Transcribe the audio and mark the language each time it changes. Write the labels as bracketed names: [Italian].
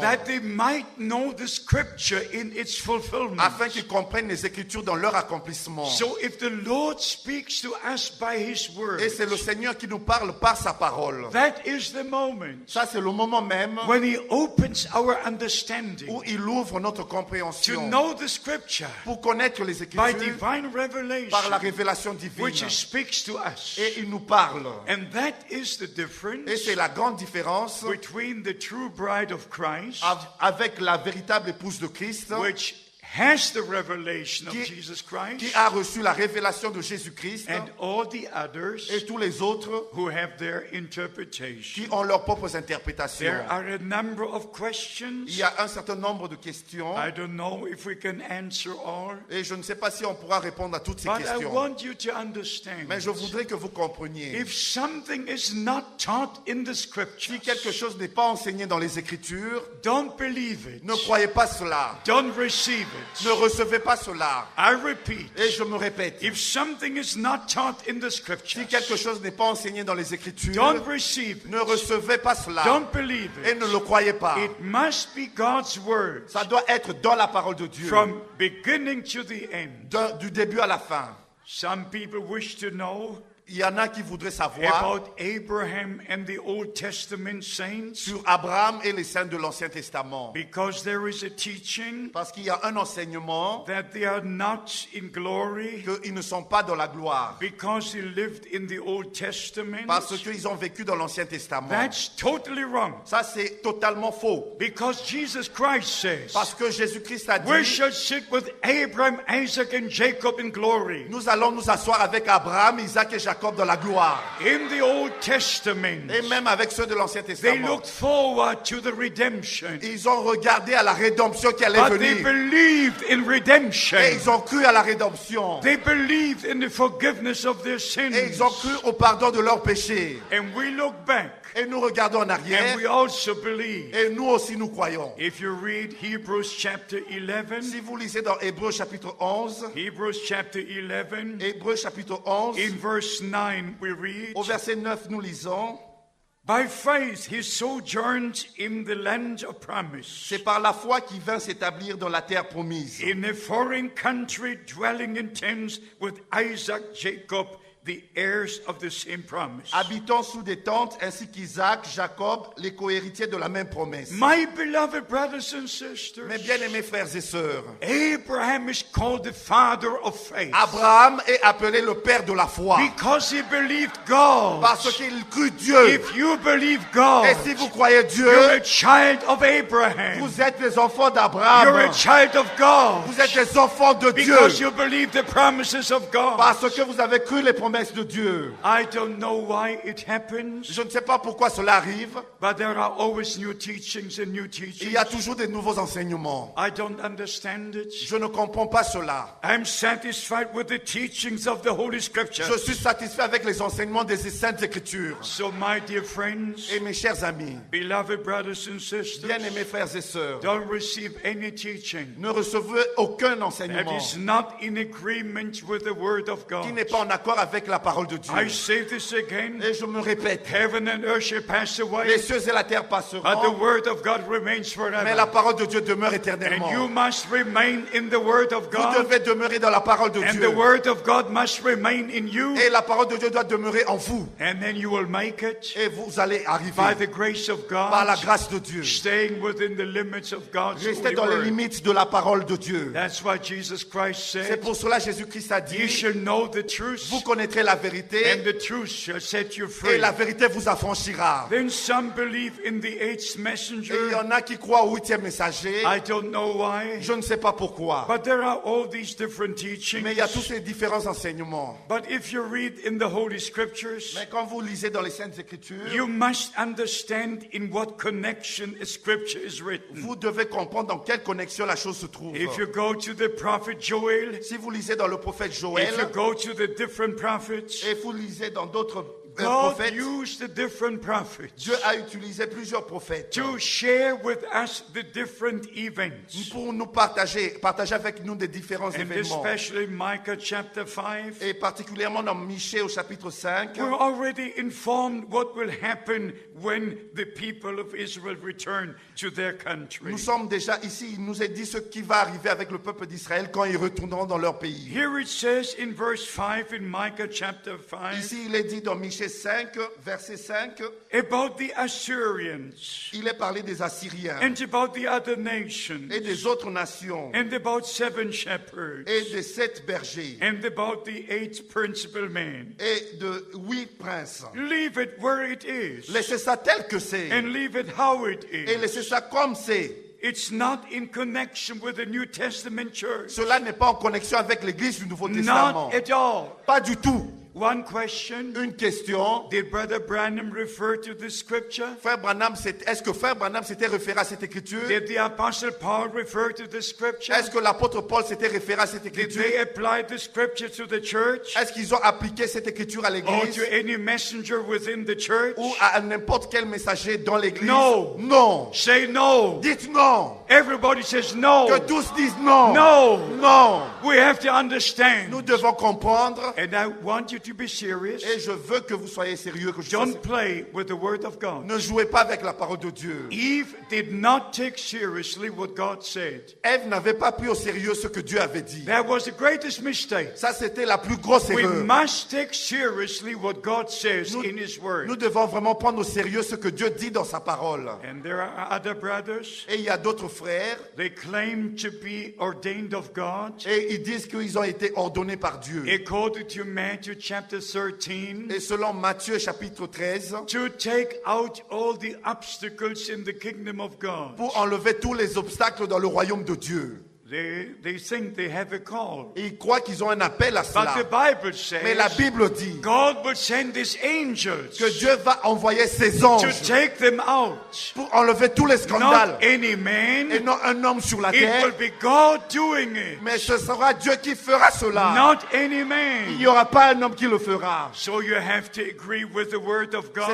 [English] that they might know the scripture in its fulfillment. [French] afin qu'ils comprennent les Écritures dans leur accomplissement. [English] So if the Lord speaks to us by His word, [French] Et c'est le Seigneur qui nous parle par sa parole. [English] that is the moment [French] Ça, c'est le moment même [English] when He opens our understanding [French] où il ouvre notre [English] to [French] compréhension [English] know the scripture [French] pour connaître les [English] by [French] Écritures [English] divine [French] par la révélation divine. [English] which speaks to us. [French] Et il nous parle. [English] And that is the [French] Et [English] difference [French] c'est la grande différence [English] between the true bride of Christ, [French] avec la véritable épouse de Christ [English] which has the revelation of [French] Qui- [English] Jesus [French] qui [English] Christ, [French] a reçu la révélation de Jésus-Christ [English] and all the others [French] et tous les autres [English] who have their interpretation. [French] qui ont leurs propres interprétations. [English] There are a number of questions. [French] Il y a un certain nombre de questions [English] I don't know if we can answer all, [French] et je ne sais pas si on pourra répondre à toutes ces [English] but I [French] questions. [English] want you to understand. [French] Mais je voudrais que vous compreniez. [English] If something is not taught in the scriptures, [French] Si quelque chose n'est pas enseigné dans les Écritures, [English] don't believe it. [French] ne croyez pas cela. [English] Don't receive it. [French] Ne recevez pas cela. [English] I repeat, [French] Et je me répète, [English] if something is not taught in the [French] si [English] scriptures, [French] quelque chose n'est pas enseigné dans les Écritures, [English] don't receive it. [French] ne recevez pas cela. [English] Don't believe [French] Et [English] it. [French] ne le croyez pas. [English] It must be God's word [French] Ça doit être dans la parole de Dieu, [English] from beginning to the end. [French] du début à la fin. [English] Some people wish to know [French] Il y en a qui voudraient savoir [English] about Abraham and the Old Testament saints [French] sur Abraham et les saints de l'Ancien Testament. [English] because there is a teaching [French] Parce qu'il y a un enseignement [English] that they are not in glory [French] qu'ils ne sont pas dans la gloire. [English] because they lived in the Old Testament. [French] Parce qu'ils ont vécu dans l'Ancien Testament. [English] That's totally wrong. [French] Ça, c'est totalement faux. [English] Because Jesus Christ says, [French] Parce que Jésus-Christ a [English] we [French] dit, [English] shall sit with Abraham, Isaac, and Jacob in glory. [French] nous allons nous asseoir avec Abraham, Isaac et Jacob dans la gloire. [English] In the Old Testament, [French] Et même avec ceux de l'Ancien [English] they [French] Testament. [English] looked forward to the redemption. [French] Ils ont regardé à la rédemption qui allait [English] But they [French] venir. [English] believed in redemption. [French] Et ils ont cru à la rédemption. [English] They believed in the forgiveness of their [French] Et [English] sins. [French] ils ont cru au pardon de leurs péchés. [English] And we look back [French] Et nous regardons en arrière. [English] and we also believe. [French] Et nous aussi nous croyons. [English] If you read Hebrews chapter 11, [French] Si vous lisez dans Hébreux chapitre 11, [English] Hebrews chapter 11, [French] Hébreux chapitre 11, [English] in verse 9 we read, [French] au verset 9 nous lisons, [English] by faith he sojourned in the land of promise, [French] c'est par la foi qu'il vint s'établir dans la terre promise, [English] in a foreign country, dwelling in tents with Isaac, Jacob, the heirs of the same promise. [French] habitant sous des tentes ainsi qu'Isaac, Jacob, les cohéritiers de la même promesse. [English] My beloved brothers and sisters, [French] Mes bien-aimés frères et sœurs, [English] Abraham is called the father of faith [French] Abraham est appelé le père de la foi [English] because he believed God. [French] parce qu'il crut Dieu. [English] If you believe God, [French] Et si vous croyez [English] you're [French] Dieu, [English] a child of Abraham. [French] vous êtes les enfants [English] You're a [French] d'Abraham. [English] child of God [French] Vous êtes les enfants de Dieu [English] because you believe the promises of God. [French] parce que vous avez cru les promesses promesses de Dieu. [English] I don't know why it happens, [French] Je ne sais pas pourquoi cela arrive. [English] but there are always new teachings and new [French] Il y a [English] teachings. [French] toujours de nouveaux enseignements. [English] I don't understand it. [French] Je ne comprends pas cela. [English] I'm satisfied with the teachings of the Holy Scripture. [French] Je suis satisfait avec les enseignements des Saintes Écritures. [English] So, my dear friends, [French] Et mes chers amis, [English] beloved brothers and sisters, [French] bien-aimés frères et sœurs, [English] don't receive any teaching [French] ne recevez aucun [English] that [French] enseignement [English] is not in agreement with the Word of [French] qui [English] God. [French] n'est pas en accord avec la parole de Dieu. [English] I say this again. [French] Et je me répète, [English] Heaven and earth shall pass [French] les [English] away, [French] cieux et la terre [English] but the [French] passeront, [English] Word of God remains [French] mais la [English] forever. [French] parole de Dieu demeure [English] And [French] éternellement. [English] you must remain in the Word of [French] Vous [English] God, [French] devez demeurer dans la parole de [English] and [French] Dieu. [English] the Word of God must remain in you, [French] Et la parole de Dieu doit demeurer en vous. [English] and then you will make it [French] Et vous allez [English] by [French] arriver [English] the grace of [French] par la [English] God, [French] grâce de Dieu. [English] staying within the limits of God's [French] Restez [English] holy [French] dans les [English] word. [French] limites de la parole de Dieu. [English] That's what Jesus Christ [French] C'est [English] said. [French] pour cela que Jésus-Christ a [English] You [French] dit, [English] shall know the truth, [French] vous connaîtrez la vérité [English] and the truth shall set you [French] et [English] free. [French] la vérité vous affranchira. [English] Then some believe in the eighth [French] Et il y [English] messenger. [French] en a qui croient au 8e messager. [English] I don't know why, [French] Je ne sais pas pourquoi. [English] but there are all these different [French] Mais il y a tous [English] teachings. [French] ces différents enseignements. [English] But if you read in the Holy Scriptures, [French] Mais quand vous lisez dans les Saintes Écritures, [English] you must understand in what connection a scripture is written. [French] vous devez comprendre dans quelle connexion la chose se trouve. [English] If you go to the prophet Joel, [French] Si vous lisez dans le prophète Joël, [English] if you go to the different prophets, [French] et vous lisez dans d'autres [English] God [French] prophètes, [English] used the different prophets [French] Dieu a utilisé plusieurs prophètes [English] to share with us the different events. [French] pour nous partager avec nous des différents [English] And [French] événements. [English] especially Micah chapter 5, [French] Et particulièrement dans Michée au chapitre 5, [English] we're already informed what will happen when the people of Israel return to their country. [French] nous sommes déjà ici, il nous est dit ce qui va arriver avec le peuple d'Israël quand ils retourneront dans leur pays. [English] Here it says in verse 5 in Micah chapter 5 [French] Ici, il est dit dans Michée 5, verset 5, [English] about the Assyrians [French] il est parlé des Assyriens [English] and about the other nations [French] et des autres nations [English] and about 7 shepherds [French] et des 7 bergers [English] and about the 8 principal men. [French] et de 8 princes. [English] Leave it where it is [French] Laissez ça tel que c'est [English] and leave it how it [French] et laissez [English] is. [French] ça comme c'est. [English] It's not in connection with the New Testament church. [French] Cela n'est pas en connexion avec l'Église du Nouveau Testament. [English] Not at all. [French] Pas du tout. [English] One question. [French] Une question. [English] Did Brother Branham refer to the scripture? [French] Frère Branham, est-ce que Frère Branham s'était référé à cette écriture? [English] Did the Apostle Paul refer to the scripture? [French] Est-ce que l'apôtre Paul s'était référé à cette [English] Did [French] écriture? [English] they apply the scripture to the church? [French] Est-ce qu'ils ont appliqué cette écriture à [English] Or [French] l'église? [English] to any messenger within the church? [French] Ou à n'importe quel messager dans l'église? [English] No. [French] Non. [English] Say no. [French] Dites non. [English] Everybody says no. [French] Que tous disent non. [English] No. [French] Non. [English] We have to understand. [French] Nous devons comprendre. [English] And I want you to be serious. [French] Et je veux que vous soyez sérieux. Que je sois [English] Don't [French] sérieux. [English] play with the word of God. [French] Ne jouez pas avec la parole de Dieu. [English] Eve did not take seriously what God said. [French] Ève n'avait pas pris au sérieux ce que Dieu avait dit. [English] That was the greatest mistake. [French] Ça, c'était la plus grosse [English] We [French] erreur. [English] must take seriously what God says [French] Nous- [English] in His Word. [French] Nous devons vraiment prendre au sérieux ce que Dieu dit dans sa parole. [English] And there are other brothers. [French] Et il y a d'autres frères, [English] They claim to be ordained of God. [French] et ils disent qu'ils ont été ordonnés par Dieu. [English] According to Matthew chapter 13, [French] Et selon Matthieu chapitre 13, [English] to take out all the obstacles in the kingdom of God. [French] pour enlever tous les obstacles dans le royaume de Dieu. [English] They think they have a call. [French] Et ils croient qu'ils ont un appel à [English] But [French] cela. [English] the Bible [French] Mais la [English] says [French] Bible dit [English] God will send His angels [French] que Dieu va envoyer ses [English] to [French] anges [English] take them out. [French] pour enlever tous les scandales. [English] Not any [French] Et [English] man. [French] non un homme sur la [English] It [French] terre, [English] will be God doing it. [French] mais ce sera Dieu qui fera cela. [English] Not any [French] Il [English] man. [French] n'y aura pas un homme qui le fera. [English] So you have to agree with the word of God.